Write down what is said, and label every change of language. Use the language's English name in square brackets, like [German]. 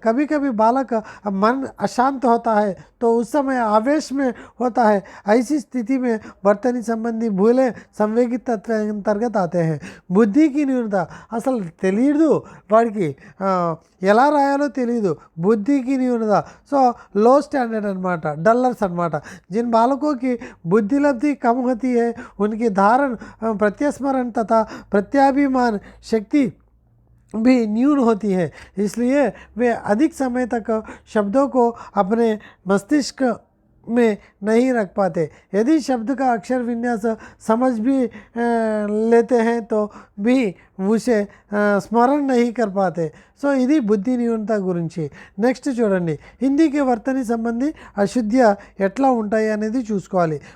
[Hindi] कभी कभी बालक मन अशांत होता है तो उस समय आवेश में होता है. ऐसी स्थिति में वर्तनी संबंधी भूले संवेगिक तत्व अंतर्गत आते हैं. बुद्धि की न्यूनता. [Telugu] అసలు తెలియదు వాడికి ఎలా రాయాలో తెలియదు, బుద్ధికి న్యూనత. సో लो स्टैंडर्ड అనమాట, डलर्स అనమాట. [Hindi] जिन बालकों की बुद्धिलब्धि कम होती है उनकी धारण प्रत्यस्मरण तथा प्रत्याभिमान शक्ति भी न्यून होती है, इसलिए वे अधिक समय तक शब्दों को अपने मस्तिष्क में नहीं रख पाते. यदि शब्द का अक्षर विन्यास समझ भी लेते हैं तो भी उसे स्मरण नहीं कर पाते. [Telugu] సో ఇది బుద్ధి న్యూనత గురించి. నెక్స్ట్ చూడండి, హిందీకి వర్తని సంబంధి అశుద్ధ్య ఎట్లా ఉంటాయి అనేది చూసుకోవాలి.